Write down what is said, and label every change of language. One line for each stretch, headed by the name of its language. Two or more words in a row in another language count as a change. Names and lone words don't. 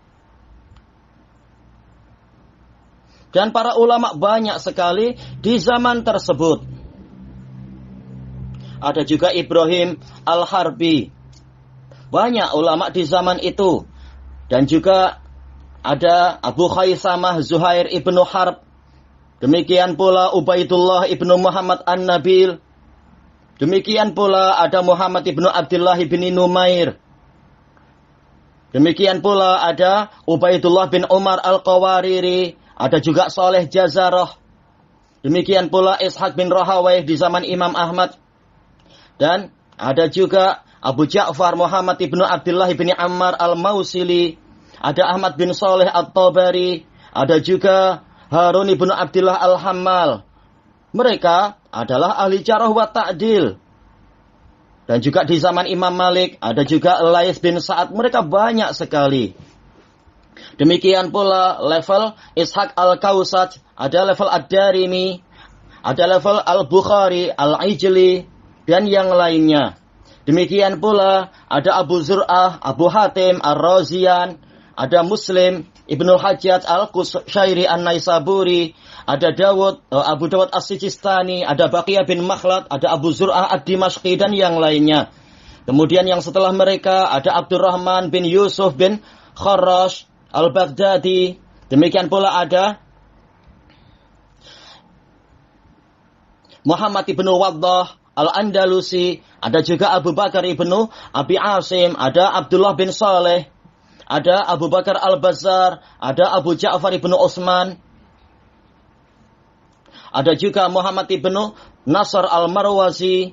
Indonesian: Dan para ulama banyak sekali di zaman tersebut. Ada juga Ibrahim Al-Harbi. Banyak ulama di zaman itu. Dan juga ada Abu Khaisamah Zuhair ibnu Harb. Demikian pula Ubaidullah ibnu Muhammad An-Nabil. Demikian pula ada Muhammad ibnu Abdullah ibn Numair. Demikian pula ada Ubaidullah bin Umar Al-Qawariri, ada juga Saleh Jazarah. Demikian pula Ishaq bin Rahawayh di zaman Imam Ahmad. Dan ada juga Abu Ja'far Muhammad ibnu Abdullah ibni Ammar Al-Mausili. Ada Ahmad bin Saleh At-Tabari. Ada juga Harun ibnu Abdullah Al-Hammal. Mereka adalah ahli
Arabic: جرح وتعديل.
Indonesian: Dan juga di zaman Imam Malik, ada juga Laits bin Sa'ad. Mereka banyak sekali. Demikian pula level Ishaq Al-Kausaj, ada level Ad-Darimi, ada level Al-Bukhari, Al-Ijli, dan yang lainnya. Demikian pula ada Abu Zur'ah, Abu Hatim, Ar-Razian, ada Muslim, Ibnul Hajjaj Al-Qushairi An-Naisaburi, ada Abu Dawud As-Sijistani, ada Baqiyah bin Makhlad, ada Abu Zur'ah Ad-Dimashqi, dan yang lainnya. Kemudian yang setelah mereka ada Abdurrahman bin Yusuf bin Kharrash Al-Baghdadi. Demikian pula ada Muhammad ibnu Waddah Al-Andalusi, ada juga Abu Bakar ibnu Abi Asim, ada Abdullah bin Saleh, ada Abu Bakar Al-Bazzar, ada Abu Ja'far ibnu Utsman, ada juga Muhammad ibnu Nasr Al-Marwazi.